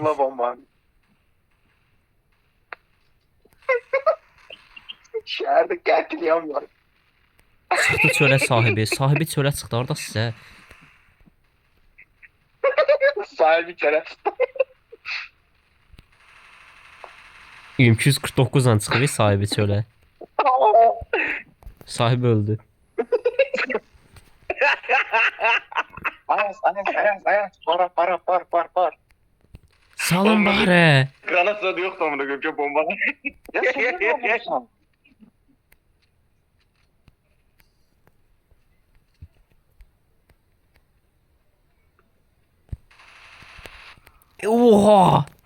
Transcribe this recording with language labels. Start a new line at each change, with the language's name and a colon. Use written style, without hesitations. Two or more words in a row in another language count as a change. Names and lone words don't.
Turkish: Spamla bomba. Şehirde katliam var.
Azerbaijani: Çıxdı çölə sahibi. Sahibi çölə çıxdı. Orada sizə. Sahibi kere. 249 dan çıxdı sahibi çölə. Sahibi öldü. Ayaz. Para. Salın barı.
Turkish: Granat zaten yok amına koyayım çok bomba. Ya sen ne yapıyorsun? Oha!